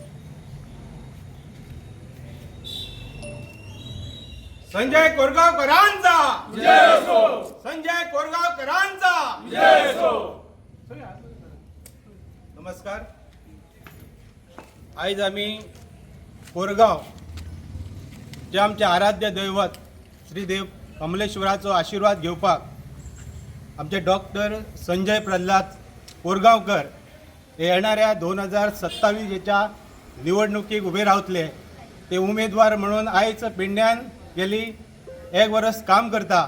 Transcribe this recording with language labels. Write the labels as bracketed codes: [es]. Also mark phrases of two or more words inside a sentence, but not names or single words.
[mr] संजय कोरगावकरांचा विजय असो. संजय कोरगावकरांचा विजय असो. [kok] नमस्कार. आज आम्ही कोरगाव जे आमचे आराध्य दैवत श्री देव कमलेश्वराचो आशीर्वाद घेवपाक आमचे डॉक्टर संजय प्रल्हाद कोरगांवकर हे येणाऱ्या 2027च्या निवडणुकीक उभे रावतले. ते उमेदवार म्हणून आयज पेडण्यान गेली 1 वर्स काम करता.